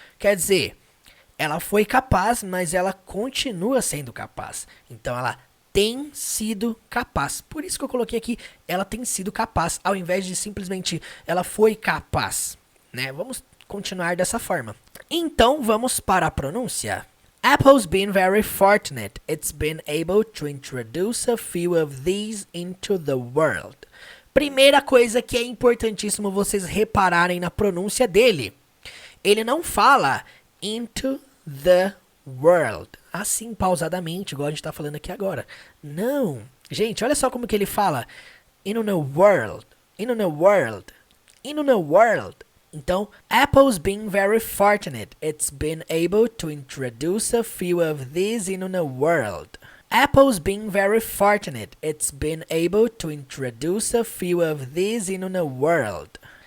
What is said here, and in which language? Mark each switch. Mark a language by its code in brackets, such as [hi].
[pt] Quer dizer, ela foi capaz, mas ela continua sendo capaz. Então ela tem sido capaz. Por isso que eu coloquei aqui, ela tem sido capaz, ao invés de simplesmente ela foi capaz, né? Vamos continuar dessa forma. Então, vamos para a pronúncia. [en] Apple's been very fortunate. It's been able to introduce a few of these into the world. [pt] Primeira coisa que é importantíssimo vocês repararem na pronúncia dele. Ele não fala [en] into the world. [pt] Assim, pausadamente, igual a gente está falando aqui agora. Não. Gente, olha só como que ele fala. [en] In a world. In a world. In a world. Então, Apple's been very fortunate. It's been able to introduce a few of these in a world. Apple's been very fortunate. It's been able to introduce a few of these in a world.